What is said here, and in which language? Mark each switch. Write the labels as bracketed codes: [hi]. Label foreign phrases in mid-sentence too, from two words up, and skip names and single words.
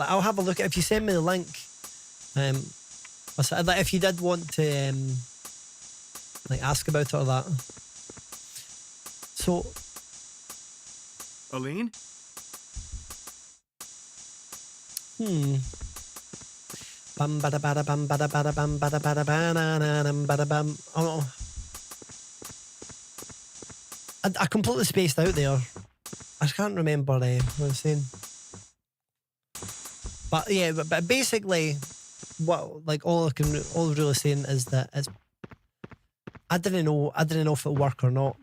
[en] Like, I'll have a look at if you send me the link. Like if you did want to like ask about it or that. So, Aline? Bam bada bada bam bada bada bam bada bada bada bam. Oh, I completely spaced out there. I can't remember what I was saying. But yeah, but basically, what like all I was really saying is that I didn't know if it'll work or not.